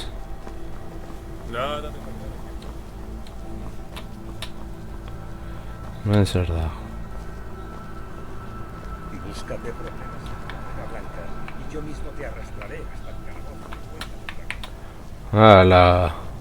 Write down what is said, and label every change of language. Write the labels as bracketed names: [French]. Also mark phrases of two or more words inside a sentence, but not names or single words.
[Spanish] Nada de... [Basque] Hemen zer da. [Spanish] Búscate problemas en Carrera Blanca y yo mismo te arrastraré hasta el carbón. [Basque] Hala.